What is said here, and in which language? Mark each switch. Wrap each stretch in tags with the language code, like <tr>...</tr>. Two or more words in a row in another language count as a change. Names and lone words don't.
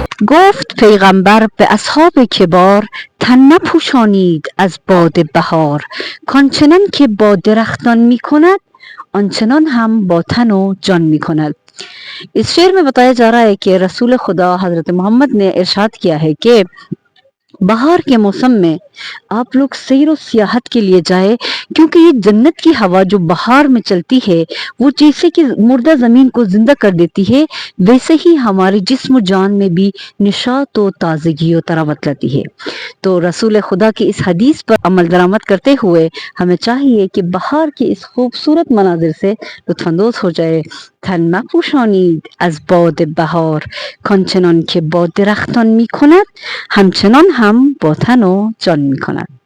<fa>گفت پیغمبر به اصحاب کبار تن نپوشانید از باد بهار، کانچنان که با درختان می کند آنچنان هم با تن و جان می کند.</fa> <hi>इस शेर में बताया जा रहा है कि रसूल खुदा हजरत मोहम्मद ने इरशाद किया है कि बहार के मौसम में आप लोग सैर व सियाहत के लिए जाए, क्योंकि ये जन्नत की हवा जो बहार में चलती है वो जैसे कि मुर्दा ज़मीन को ज़िंदा कर देती है, वैसे ही हमारे जिस्म जान में भी निशात व ताज़गी व तरावत लाती है। तो रसूल खुदा की इस हदीस पर अमल दरामद करते हुए हमें चाहिए कि बहार के इस खूबसूरत मनाजिर से लुत्फानंदोज हो जाए।</hi> <fa>تن مپوشانید از باد بهار، کانچنان که با درختان می کند همچنان هم با تن و جان می کند.</fa>